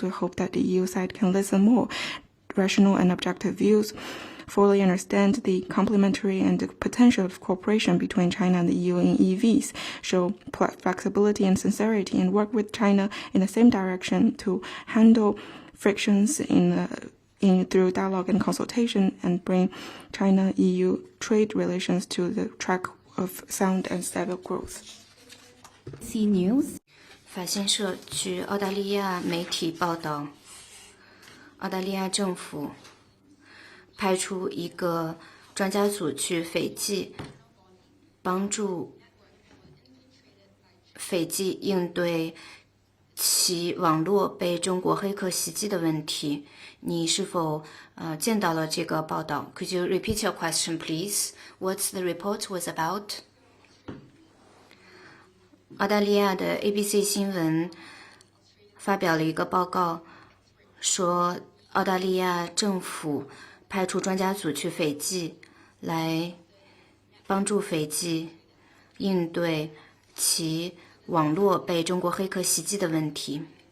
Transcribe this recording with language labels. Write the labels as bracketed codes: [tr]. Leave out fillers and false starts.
[en] We hope that the EU side can listen more rational and objective views, fully understand the complementary and the potential of cooperation between China and the EU in EVs, show flexibility and sincerity, and work with China in the same direction to handle frictions through dialogue and consultation and bring China-EU trade relations to the track of sound and stable growth. C News [zh] 法新社据澳大利亚媒体报道，澳大利亚政府派出一个专家组去斐济，帮助斐济应对其网络被中国黑客袭击的问题。你是否见到了这个报道？ [en] Could you repeat your question, please? What the report was about? [zh] 澳大利亚的 ABC 新闻发表了一个报告，说澳大利亚政府派出专家组去斐济，来帮助斐济应对其网络被中国黑客袭击的问题。